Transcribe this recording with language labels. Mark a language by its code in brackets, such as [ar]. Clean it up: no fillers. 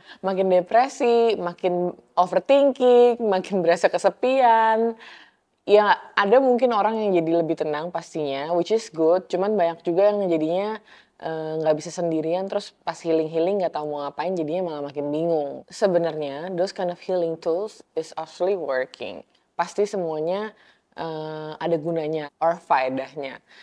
[id] Makin depresi, makin overthinking, makin berasa kesepian. Ya ada mungkin orang yang jadi lebih tenang pastinya, [en] which is good. [id] Cuman banyak juga yang jadinya nggak bisa sendirian, terus pas healing-healing nggak tahu mau ngapain, jadinya malah makin bingung. Sebenarnya [en] those kind of healing tools is actually working. [id] Pasti semuanya ada gunanya or faedahnya.